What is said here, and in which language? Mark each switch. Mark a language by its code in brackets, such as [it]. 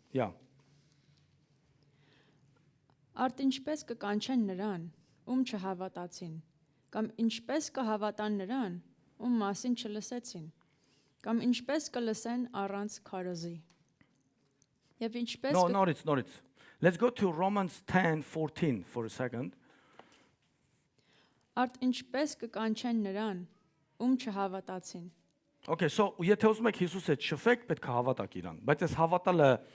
[hy] Yeah. Արդ ինչպես կկանչեն նրան, ում չհավատացին, կամ ինչպես կհավատան նրան, ում մասին չլսեցին, կամ ինչպես կլսեն առանց քարոզի։ Եվ ինչպես [en] No, նորից։ Let's go to Romans 10:14 for a second. [hy] Արդ ինչպես կկանչեն նրան, ում չհավատացին։ Okay, so եթե ուզում եք Հիսուս հետ շփվեք, պետք է հավատաք իրան, բայց այս հավատալը